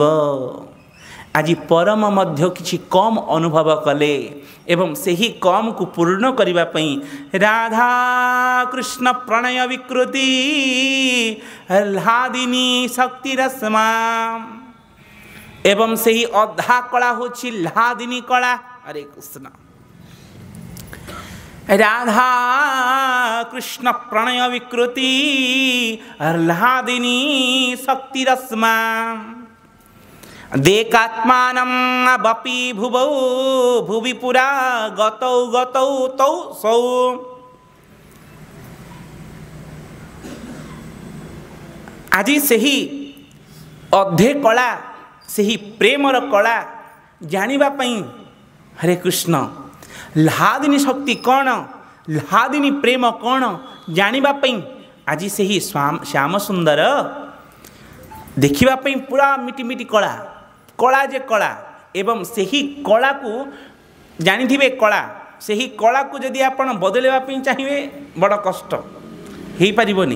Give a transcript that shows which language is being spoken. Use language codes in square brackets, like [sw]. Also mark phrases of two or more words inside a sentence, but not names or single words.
[or] ଆଜି ପରମ ମଧ୍ୟ କିଛି କମ୍ ଅନୁଭବ କଲେ ଏବଂ ସେହି କମ୍କୁ ପୂର୍ଣ୍ଣ କରିବା ପାଇଁ [sa] ରାଧା କୃଷ୍ଣ ପ୍ରଣୟ ବିକୃତି ହ୍ଲାଦିନୀ ଶକ୍ତି ରଶ୍ମା, [or] ଏବଂ ସେହି ଅଧା କଳା ହେଉଛି ହ୍ଲାଦିନୀ କଳା। ହରେ କୃଷ୍ଣ, [sa] রাধা কৃষ্ণ প্রণয় বিকৃতি হ্লাদিনী শক্তিরশ্মা দেকাত্মানম বপি ভুবৌ ভুবি পুরা গতৌ গতৌ তৌ সৌ। [or] আজি ସେହି ଅଧେ କଳା, ସେହି ପ୍ରେମର କଳା ଜାଣିବା ପାଇଁ ହରେ କୃଷ୍ଣ ହ୍ଲାଦିନୀ ଶକ୍ତି କ'ଣ, ହ୍ଲାଦିନୀ ପ୍ରେମ କ'ଣ ଜାଣିବା ପାଇଁ ଆଜି ସେହି ଶ୍ୟାମ ସୁନ୍ଦର ଦେଖିବା ପାଇଁ ପୁରା ମିଟିମିଟି କଳା, କଳା ଯେ କଳା, ଏବଂ ସେହି କଳାକୁ ଜାଣିଥିବେ କଳା, ସେହି କଳାକୁ ଯଦି ଆପଣ ବଦଳାଇବା ପାଇଁ ଚାହିଁବେ ବଡ଼ କଷ୍ଟ, ହେଇପାରିବନି।